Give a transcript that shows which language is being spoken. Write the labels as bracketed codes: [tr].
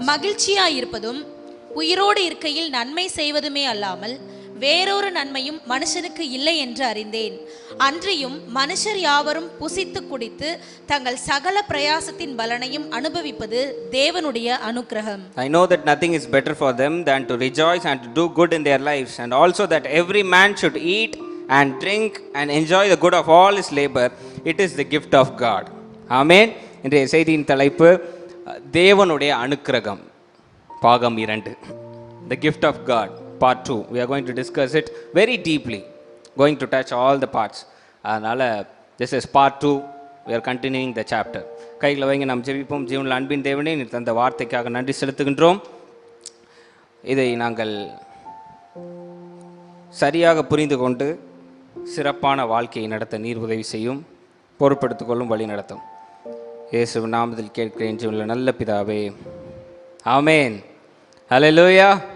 [ta] மகிழ்ச்சியாய் இருப்பதும் உயிரோடு இருக்கையில் நன்மை செய்வதுமே அல்லாமல் வேறொரு நன்மையும் மனுஷனுக்கு இல்லை என்று அறிந்தேன். அன்றியும் மனுஷர் யாவரும் புசித்து குடித்து தங்கள் சகல பிரயாசத்தின் பலனையும் அனுபவிப்பது தேவனுடைய அனுக்கிரகம். [en] I know that nothing is better for them than to rejoice and to do good in their lives, and also that every man should eat and drink and enjoy the good of all his labor. It is the gift of God. Amen. [ta] இன்றைய செய்தியின் தலைப்பு தேவனுடைய அனுக்கிரகம், பாகம் 2. [en] The gift of God, part 2. We are going to discuss it very deeply, going to touch all the parts. அதனால் this is part 2. We are continuing the chapter. [ta] கைகளை வைங்க, நாம் ஜெபிப்போம். ஜீவனில் அன்பின் தேவனே, நீர் தந்த வார்த்தைக்காக நன்றி செலுத்துகின்றோம். இதை நாங்கள் சரியாக புரிந்து கொண்டு சிறப்பான வாழ்க்கையை நடத்த நீர் உதவி செய்யும், பொறுப்படுத்திக் வழி நடத்தும். இயேசுவின் நாமத்தில் கேட்கிறேன் ஜீவனில் நல்ல பிதாவே, ஆமேன். ஹல்லேலூயா.